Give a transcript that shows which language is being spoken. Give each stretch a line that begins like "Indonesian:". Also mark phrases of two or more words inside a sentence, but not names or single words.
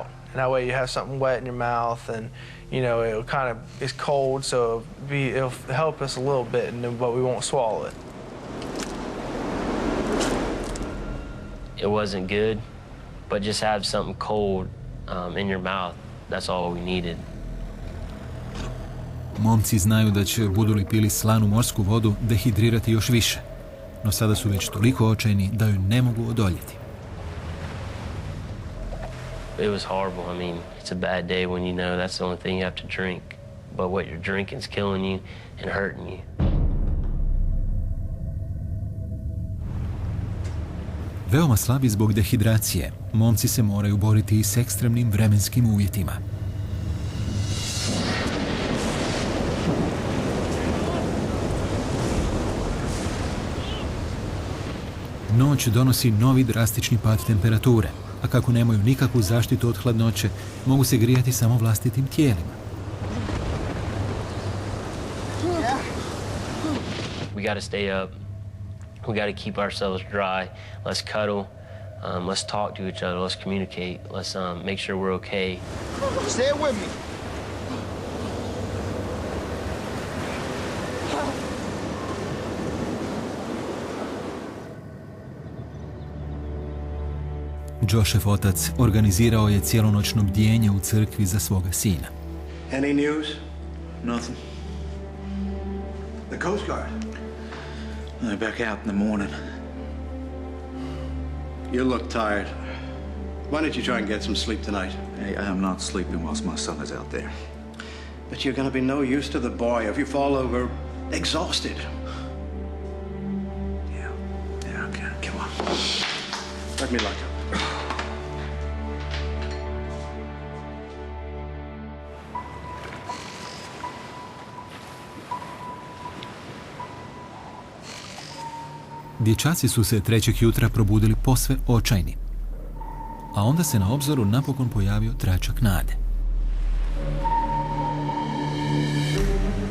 English: And that way you have something wet in your mouth and, you know, it'll kind of, it's cold, so it'll help us a little bit, but we won't swallow it. It wasn't good, but just have something cold in your mouth. That's all we needed.
Croatian: Momci znaju da će, budu li pili slanu morsku vodu, dehidrirati još više. No sada su već toliko očajni da ju ne mogu odoljeti.
English: It was horrible. I mean, it's a bad day when you know that's the only thing you have to drink. But what you're drinking is killing you and hurting you.
Croatian: Veoma slabi zbog dehidracije, momci se moraju boriti i s ekstremnim vremenskim uvjetima. Noć donosi novi drastični pad temperature, a kako nemaju nikakvu zaštitu od hladnoće, mogu se grijati samo vlastitim tijelima.
English: We got to stay up. We got to keep ourselves dry. Let's cuddle. Let's talk to each other. Let's communicate. Let's make sure we're okay. Stay with me.
Croatian: Joshov otac organizirao je cijelonoćno bdjenje u crkvi za svoga sina.
English: Any news? Nothing. The Coast Guard. They're back out in the morning. You look tired. Why don't you try and get some sleep tonight? Hey, I am not sleeping whilst my son is out there. But you're going to be no use to the boy if you fall over exhausted. Yeah, okay, come on. Let me lock up.
Croatian: Dječaci su se trećeg jutra probudili posve očajni. A onda se na obzoru napokon pojavio tračak nade.